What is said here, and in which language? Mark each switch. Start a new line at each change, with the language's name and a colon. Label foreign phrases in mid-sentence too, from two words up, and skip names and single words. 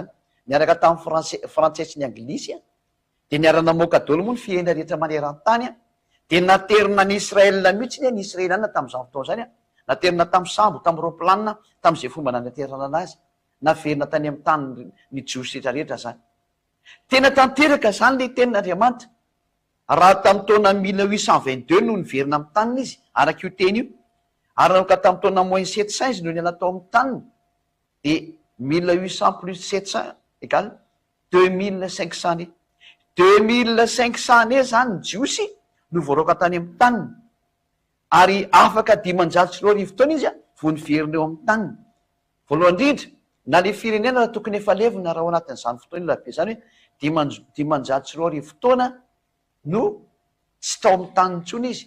Malagasy: Niaraka tamin'ny frantsay sy ny anglisy de niarana moka daholo moa ny fiaina rehetra maneran-tany de naterina ny Israelina mihitsiny ny Israeliana tamin'izany fotoana zany naterina tamin'ny sambo, tamin'ny roplanina, tamin'izay fomba nanaterana anazy. Naverina tany amin'ny tany ny jiosy rehetrarehetra zany. Tena tanteraka zany le tenin'Andriamanitra. Raha tamin'ny taona 1822 no niverina amin'ny taniny izy, araka io teny io. Ary nanomboka tamin'ny taona moins 700 izy no niala tao amin'ny taniny.
French: De 1800 plus 700 égale 2500 e.
Malagasy: 2500 zany ny jiosy no voaroaka tany amin'ny taniny. Ary afaka 540 taona izy vao niverina eo amin'ny taniny. Voalohany indrindra, na le firenena raha tokony efa levina raha ao anatin'izany fotoana io labe zany hoe 540 taona no tsy tao amin'ny taniny intsony izy.